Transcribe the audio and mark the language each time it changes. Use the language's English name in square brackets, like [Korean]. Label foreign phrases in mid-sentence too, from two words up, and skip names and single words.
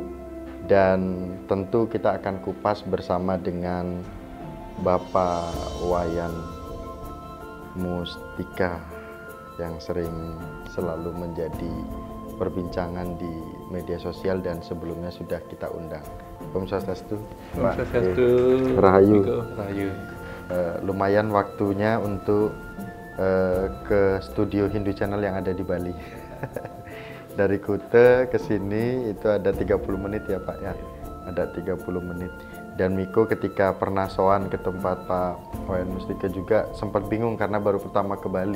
[Indonesian] Dan tentu kita akan kupas bersama dengan Bapak Wayan Mustika yang selalu menjadi perbincangan di media sosial dan sebelumnya sudah kita undang. Om Swastiastu. Om Swastiastu. Rahayu. Rahayu. Lumayan waktunya untuk ke studio Hindu Channel yang ada di Bali. Dari Kute ke sini itu ada 30 menit ya Pak ya. Ada 30 menit. Dan Miko ketika pernah sowan ke tempat Pak Wayan Mustika juga sempat bingung karena baru pertama ke Bali.